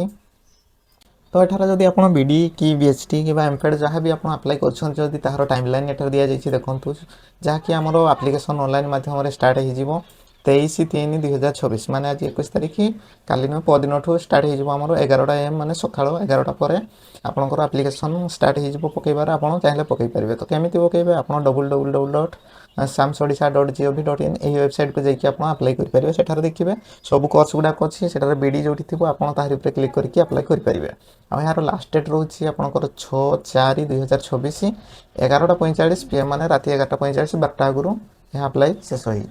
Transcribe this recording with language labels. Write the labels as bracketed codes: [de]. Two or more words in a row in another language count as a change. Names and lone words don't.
[or] ତ ଏଠାରେ ଯଦି ଆପଣ ବିଡ଼ି କି BHT କିମ୍ବା MPED ଯାହା ବି ଆପଣ ଆପ୍ଲାଏ କରୁଛନ୍ତି ଯଦି ତାହାର [en] time line [or] ଏଠାରେ ଦିଆଯାଇଛି ଦେଖନ୍ତୁ, ଯାହାକି ଆମର [en] application online [or] ମାଧ୍ୟମରେ ଷ୍ଟାର୍ଟ ହେଇଯିବ 23/3/2024 ମାନେ ଆଜି 21 ତାରିଖ, କାଲି ନୁହେଁ ପରଦିନଠୁ ଷ୍ଟାର୍ଟ ହେଇଯିବ ଆମର 11ଟା AM ମାନେ ସକାଳ 11ଟା ପରେ ଆପଣଙ୍କର [en] application start [or] ହେଇଯିବ ପକାଇବାର। ଆପଣ ଚାହିଁଲେ ପକାଇ ପାରିବେ। ତ କେମିତି ପକାଇବେ, ଆପଣ www.samsodisha.gov.in ଏହି ୱେବସାଇଟ୍କୁ ଯାଇକି ଆପଣ ଆପ୍ଲାଏ କରିପାରିବେ। ସେଠାରେ ଦେଖିବେ ସବୁ କୋର୍ସ ଗୁଡ଼ାକ ଅଛି, ସେଠାରେ ବିଡ଼ି ଯେଉଁଠି ଥିବ ଆପଣ ତାହାରି ଉପରେ କ୍ଲିକ୍ କରିକି ଆପ୍ଲାଏ କରିପାରିବେ। ଆଉ ଏହାର [en] last date [or] ରହୁଛି ଆପଣଙ୍କର 6/4/2024 11:45 PM ମାନେ ରାତି 11:45 12ଟା ଆଗରୁ ଏହା ଆପ୍ଲାଏ ଶେଷ ହେଇଯିବ।